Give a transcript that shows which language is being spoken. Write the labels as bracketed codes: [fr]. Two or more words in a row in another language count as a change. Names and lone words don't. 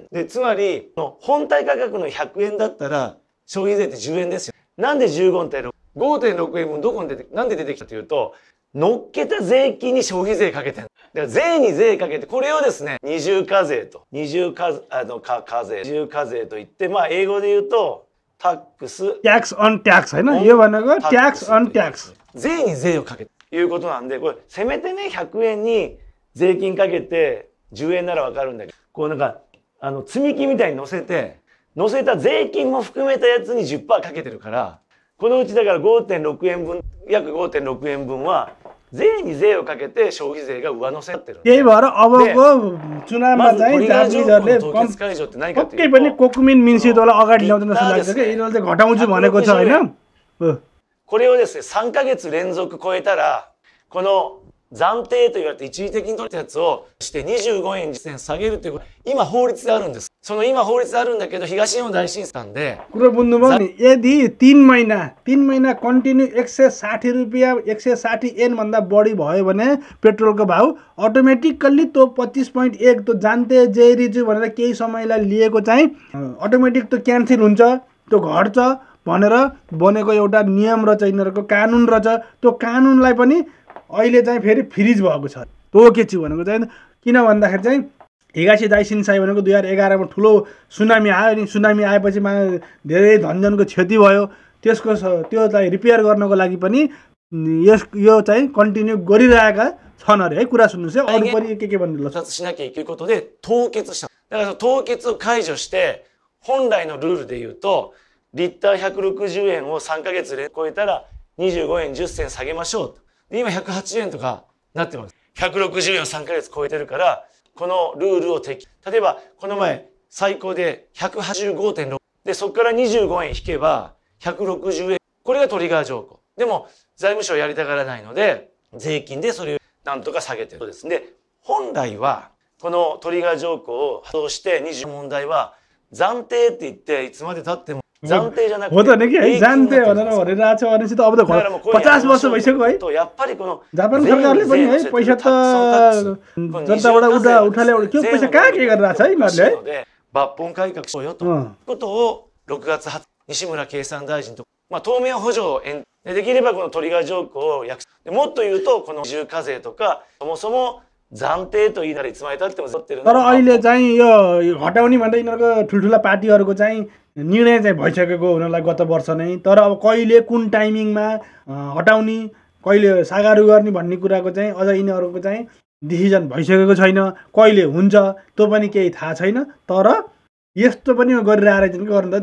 [ja] で、つまり、本体価格の100円だったら、消費税って10円ですよ。なんで 15.6？ 5.6 円分どこになんで出てきたというと、乗っけた税金に消費税かけてる。だから税に税かけて、これをですね、二重課税といって、英語で言うと、タックス。 [en] tax on tax [ne] होइन? यो भनेको [en] tax on tax. [ja] 税に税をかけるということなんで、これ、せめてね、100円に税金かけて、10円ならわかるんだけど、こうなんか、積み木みたいに乗せた税金も含めたやつに 10% かけてるから、このうちだから 5.6 円分、約 5.6 円分は、税に税をかけて消費税が上乗せになってる。 [ne] त्यही भएर अबको चुनावमा चाहिँ जातिहरूले पक्कै पनि कोकुमिन मिन्सितोलाई अगाडि ल्याउँदैन जस्तो लाग्छ कि यिनीहरूले चाहिँ घटाउँछु भनेको छ होइन? [ja] これをですね、3ヶ月連続超えたら、この暫定と言われて一時的に取れたやつをして25円実践下げるということ、今法律であるんです。その今法律であるんだけど、東日本大震災で。 [ne] कुरो बुझ्नुभयो नि? यदि 3 महिना कन्टिन्यू 160 रुपियाँ 160 एन भन्दा बढी भयो भने पेट्रोलको भाउ अटोमेटिकल्ली त्यो 25.1 त्यो [ja] 暫定税率 [ne] भनेर केही समयलाई लिएको चाहिँ अटोमेटिक त्यो क्यान्सल हुन्छ, त्यो घट्छ भनेर बनेको एउटा नियम र चाहिँ यिनीहरूको कानुन रहेछ। त्यो कानुनलाई पनि अहिले चाहिँ फेरि फ्रिज भएको छ। तोकेछु भनेको चाहिँ किन भन्दाखेरि चाहिँ [ja] 東日本大震災 [ne] भनेको 2011 मा ठुलो सुनामी आयो नि। सुनामी आएपछि धेरै धनजनको क्षति भयो। त्यो चाहिँ रिपेयर गर्नको लागि पनि यो चाहिँ कन्टिन्यू गरिरहेका छन् अरे है। कुरा सुन्नुहोस् है। अरू पनि के भन्नु ल? [ja] しなきゃいけないことで凍結した。だから凍結を解除して本来のルールで言うとリッター160円を3ヶ月で超えたら25円10銭下げましょうと。で今180円とかなってます。160円を3ヶ月超えてるから、このルールを例えばこの前最高で 185.6 で、そこから25円引けば160円。これがトリガー条項。でも財務省やりたがらないので、税金でそれをなんとか下げてる。そうですね。本来はこのトリガー条項を発動して20問題は暫定って言っていつまで経っても暫定じゃなくて [ne] हो त नि कि है जानते भनेर भनिरहेको छ भनेपछि त अब त 50 वर्ष भइसक्यो है। जापान सरकारले पनि है पैसा त जनताबाट उठाले के पैसा कहाँ के गरिरहेको छ है यिनीहरूले है। [ja] 抜本改革しようよということを6月20日西村経産大臣と当面補助をできればこのトリガー条項をもっと言うとこの二重課税とかそもそも暫定と言いながらいつまで経ってもずっとる。 [ne] तर अहिले चाहिँ यो हटाउने भन्दै यिनीहरूको ठुल्ठुला पार्टीहरूको चाहिँ निर्णय चाहिँ भइसकेको हुनलाई गत वर्ष नै। तर अब कहिले कुन टाइमिङमा हटाउने कहिले सागारु गर्ने भन्ने कुराको चाहिँ अझ यिनीहरूको चाहिँ डिसिजन भइसकेको छैन। कहिले हुन्छ त्यो पनि केही थाहा छैन। तर यस्तो पनि गरिरहेको रहेछन् कि गर्नु।